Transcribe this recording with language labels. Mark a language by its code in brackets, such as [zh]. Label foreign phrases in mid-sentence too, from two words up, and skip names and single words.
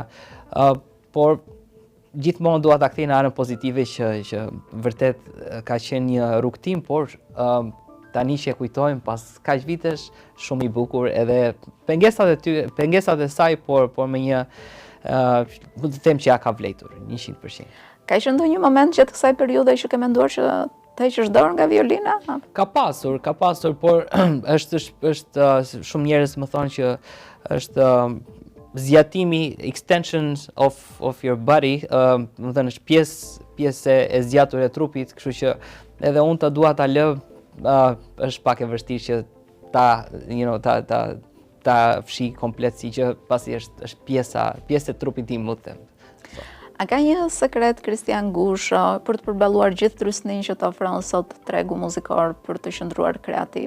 [sq] Por gjithmonë dua ta kthej në anën pozitive që vërtet ka qenë një rrugtim, por tani që e kujtojmë pas kaq vitesh shumë i bukur edhe pengesat e saj, por me një mund të them që ja ka vlerëtur 100%. Ka qenë ndonjë moment gjatë kësaj periudhe që ke menduar që të heqësh dorë nga violina? Ka pasur, por është shumë njerëz më thonë që është zgjatimi, [en] extensions of your body, [sq] më thënë është pjesë e zgjatur e trupit, kështu që edhe unë ta dua ta lë, është pak e vështirë që ta fshi komplet, si që pasi është pjesë e trupit tim, më të them. A ka një sekret Kristian Gusho për të përballuar gjithë trysninë që të ofron sot tregu muzikor për të qëndruar kreativ?